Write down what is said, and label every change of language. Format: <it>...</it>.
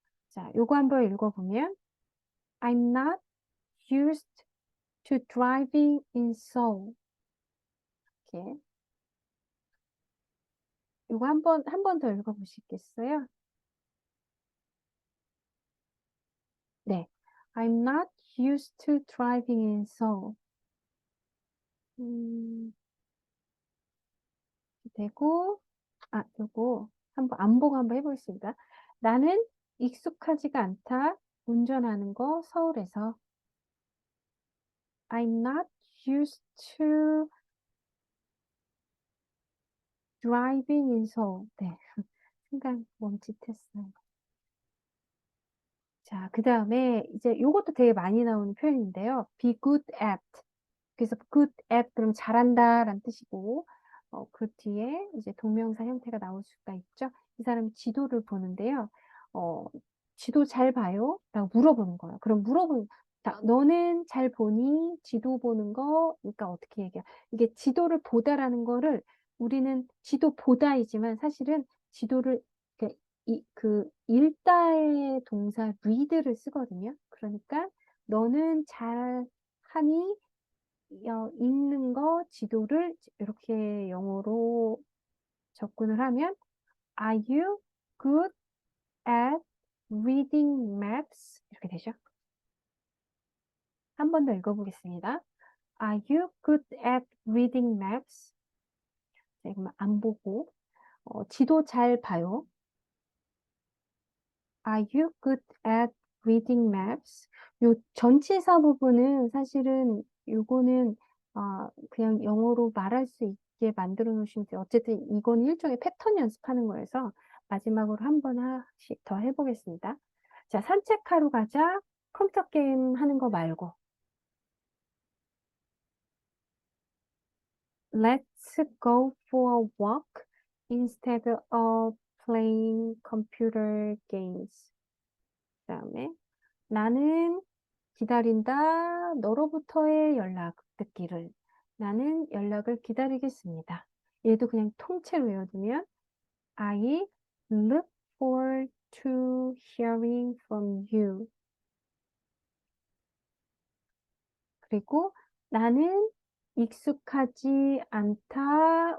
<ko>자, 요거 한번 읽어보면</ko> <en>I'm not used to driving in Seoul</en> <ko>이렇게 요거 한 번 더 읽어보시겠어요? 네.</ko> <en>I'm not used to driving in Seoul.</en> <ko>되고, 요거 한번 안보고 한번 해보겠습니다. 나는 익숙하지가 않다. 운전하는 거 서울에서.</ko> <en>I'm not used to driving in Seoul.</en> <ko>네. 순간 멈칫했어요. 자, 그 다음에 이제 요것도 되게 많이 나오는 표현인데요.</ko> <en>be good at.</en> <ko>그래서 good at 그럼 잘한다 라는 뜻이고 그 뒤에 이제 동명사 형태가 나올 수가 있죠. 이 사람이 지도를 보는데요. 어, 지도 잘 봐요? 라고 물어보는 거예요. 그럼 너는 잘 보니? 지도 보는 거? 그러니까 어떻게 얘기해? 이게 지도를 보다라는 거를 우리는 지도 보다이지만 사실은 지도를 그 읽다의 동사 read를 쓰거든요. 그러니까 너는 잘 하니? 읽는 거, 지도를 이렇게 영어로 접근을 하면</ko> <en>Are you good at reading maps?</en> <ko>이렇게 되죠. 한 번 더 읽어보겠습니다.</ko> <en>Are you good at reading maps?</en> <ko>자, 이거 안 보고 지도 잘 봐요.</ko> <en>Are you good at reading maps?</en> <ko>요 전치사 부분은 사실은 요거는 그냥 영어로 말할 수 있게 만들어 놓으시면 돼요. 어쨌든 이건 일종의 패턴 연습하는 거여서 마지막으로 한 번씩 더 해보겠습니다. 자, 산책하러 가자. 컴퓨터 게임 하는 거 말고.</ko> <en>Let's go for a walk instead of playing computer games.</en> <ko>그다음에 나는 기다린다. 너로부터의 연락 듣기를. 나는 연락을 기다리겠습니다. 얘도 그냥 통째로 외워두면</ko> <en>I look forward to hearing from you.</en> <ko>그리고 나는 익숙하지 않다.</ko>